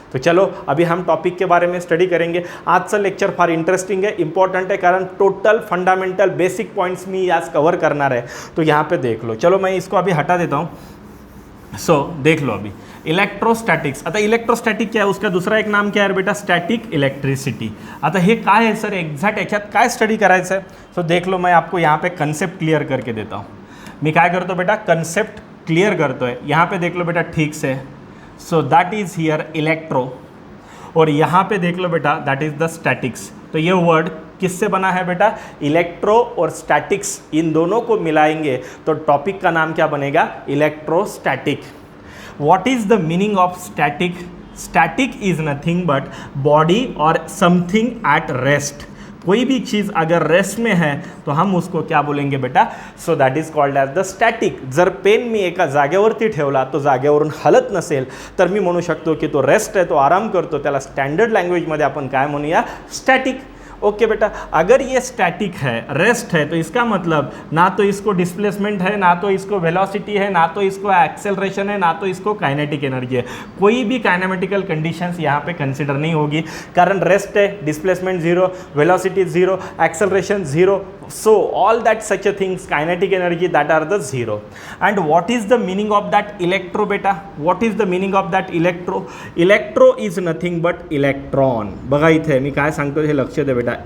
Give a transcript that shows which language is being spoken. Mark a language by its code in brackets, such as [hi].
[hi] तो चलो अभी हम टॉपिक के बारे में स्टडी करेंगे। [mr] आजचं लेक्चर फार इंटरेस्टिंग है, इंपॉर्टंट है, कारण टोटल फंडामेंटल बेसिक पॉइंट्स मी आज कवर करना है। [hi] तो यहाँ पे देख लो, चलो मैं इसको अभी हटा देता हूँ। सो देख लो अभी इलेक्ट्रोस्टैटिक्स। आता इलेक्ट्रोस्टैटिक क्या है, उसका दूसरा एक नाम क्या है बेटा? [en] Static electricity. [mr] आता हे काय है सर, एक्झॅक्ट याच्यात काय स्टडी करायचं है? [hi] सो देख लो, मैं आपको यहाँ पे कंसेप्ट क्लियर करके देता हूँ। [mr] मैं काय करतो बेटा? कंसेप्ट क्लियर करतो है। [hi] यहाँ पे देख लो बेटा ठीक से। [en] so that is here electro, [hi] और यहाँ पे देख लो बेटा [en] That is the statics. [hi] तो ये वर्ड किससे बना है बेटा? इलेक्ट्रो और स्टैटिक्स, इन दोनों को मिलाएंगे तो टॉपिक का नाम क्या बनेगा? [en] Electrostatic. What is the meaning of static? Static is nothing but body or something at rest. [hi] कोई भी चीज़ अगर रेस्ट में है तो हम उसको क्या बोलेंगे बेटा? [en] So that is called as the static. [mr] जर पेन मी एका जागेवरती ठेवला, तो जागेवरून हलत नसेल तर मी म्हणू शकतो की तो रेस्ट आहे, तो आराम करतो, त्याला स्टँडर्ड लँग्वेजमध्ये आपण काय म्हणूया? [en] Static. [hi] ओके बेटा, अगर ये स्टैटिक है, रेस्ट है, तो इसका मतलब ना तो इसको डिस्प्लेसमेंट है, ना तो इसको वेलोसिटी है, ना तो इसको एक्सेलरेशन है, ना तो इसको काइनेटिक एनर्जी है। कोई भी काइनेमेटिकल कंडीशंस यहाँ पे कंसिडर नहीं होगी, कारण रेस्ट है, displacement 0, velocity 0, acceleration 0, [en] So all that such a things, kinetic energy, that are the zero. And what is the meaning of that electro beta? What is the meaning of that electro? Electro is nothing but electron. [mr] बघा इथे मी काय सांगतो हे लक्ष दे बेटा.